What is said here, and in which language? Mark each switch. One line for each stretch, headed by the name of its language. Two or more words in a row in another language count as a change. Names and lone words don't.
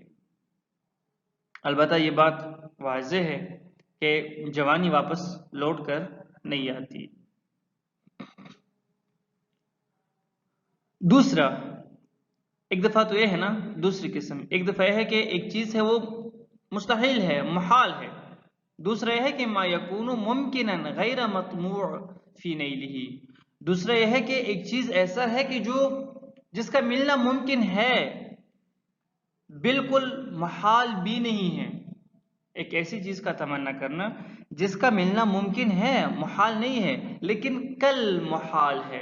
Urdu: البتہ یہ بات واضح ہے کہ جوانی واپس لوٹ کر نہیں آتی۔ دوسرا، ایک دفعہ تو یہ ہے نا، دوسری قسم، ایک دفعہ یہ ہے کہ ایک چیز ہے وہ مستحیل ہے، محال ہے۔ دوسرا یہ ہے کہ
Arabic: ما یکون ممکنا غیر مطموع فی نیلہ،
Urdu: دوسرا یہ ہے کہ ایک چیز ایسا ہے کہ جس کا ملنا ممکن ہے، بالکل محال بھی نہیں ہے۔ ایک ایسی چیز کا تمنا کرنا جس کا ملنا ممکن ہے، محال نہیں ہے، لیکن کل محال ہے۔